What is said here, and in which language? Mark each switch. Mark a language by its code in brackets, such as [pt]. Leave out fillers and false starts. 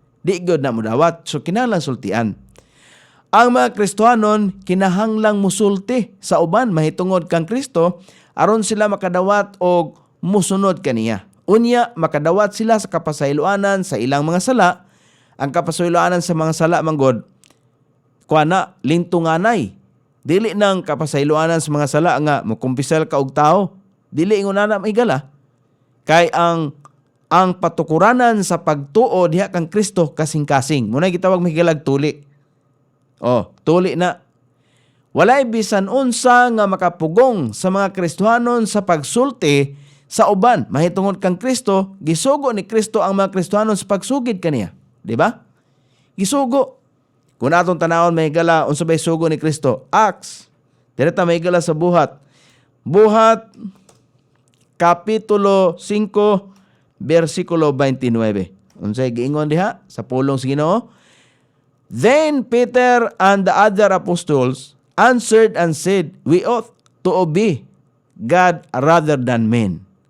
[ceb] Di gyud na mudawat, so kinahanglan sultian. Ang mga Kristohanon kinahanglang musulti sa uban mahitungod kang Kristo aron sila makadawat og musunod kaniya. Unya makadawat sila sa kapasayloanan sa ilang mga sala. Ang kapasayloanan sa mga sala manggod kuana lintunganay. Dili nang kapasayloanan sa mga sala nga mukumpisal ka og tao. Dili ingon ana maigala. Kay ang patukuranan sa pagtuo diha kang Kristo kasing-kasing. Muna gitawag mahigalag tuli. Oh, tuli na. Walay bisan unsa nga makapugong sa mga Kristohanon sa pagsulti sa uban mahitungod kang Kristo. Gisugo ni Kristo ang mga Kristohanon sa pagsugid kaniya, di ba? Gisugo. Kung atong tanawon mahigala unsa bay sugo ni Kristo? Acts. Direta mahigala sa Buhat kapitulo 5 versikulo 29. Unsay giingon diha sa pulong sa Ginoo? [en] Then Peter and the other apostles answered and said, "We ought to obey God rather than men."